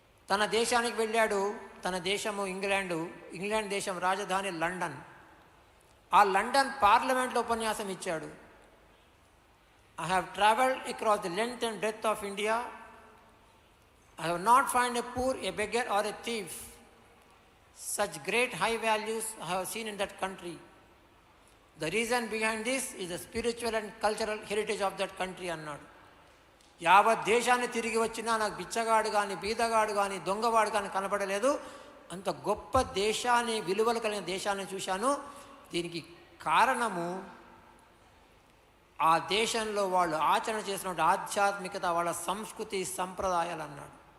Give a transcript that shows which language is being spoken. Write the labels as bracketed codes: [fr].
[te] తన దేశానికి వెళ్ళాడు. తన దేశము ఇంగ్లాండ్ దేశం రాజధాని లండన్. ఆ లండన్ పార్లమెంట్లో ఉపన్యాసం ఇచ్చాడు. [en] I have travelled across the length and breadth of India. I have not found a poor, a beggar or a thief. Such great high values I have seen in that country. The reason behind this is the spiritual and cultural heritage of that country [te] అన్నాడు. యావత్ దేశాన్ని తిరిగి వచ్చినా నాకు బిచ్చగాడు కానీ, బీదగాడు కానీ, దొంగవాడు కానీ కనపడలేదు. అంత గొప్ప దేశాన్ని, విలువలు కలిగిన దేశాన్ని చూశాను. దీనికి కారణము ఆ దేశంలో వాళ్ళు ఆచరణ చేసినటువంటి ఆధ్యాత్మికత, వాళ్ళ సంస్కృతి, సంప్రదాయాలు అన్నాడు.